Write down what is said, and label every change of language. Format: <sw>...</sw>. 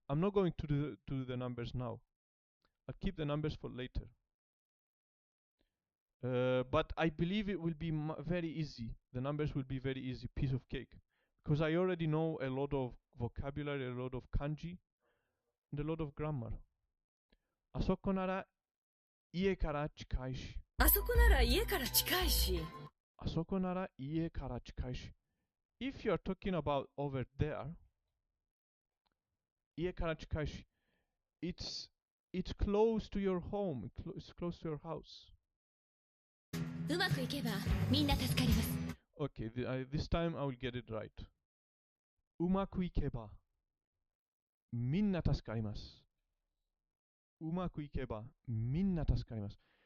<en>I'm not going to do the numbers now. I'll keep the numbers for later. But I believe it will be very easy. The numbers will be very easy, piece of cake. Because I already know a lot of vocabulary, a lot of kanji, and a lot of grammar.</en> <ja>あそこなら家から近いし。あそこなら家から近いし。あそこなら家から近いし。</ja> <en>If you're talking about over there,</en> <ja>家から近いし。</ja> <en>It's close to your home. It's close to your house.</en> <ja>うまくいけばみんな助かります。</ja> <en>Okay, this time I will get it right.</en> <ja>うまくいけばみんな助かります。うまくいけばみんな助かります。</ja>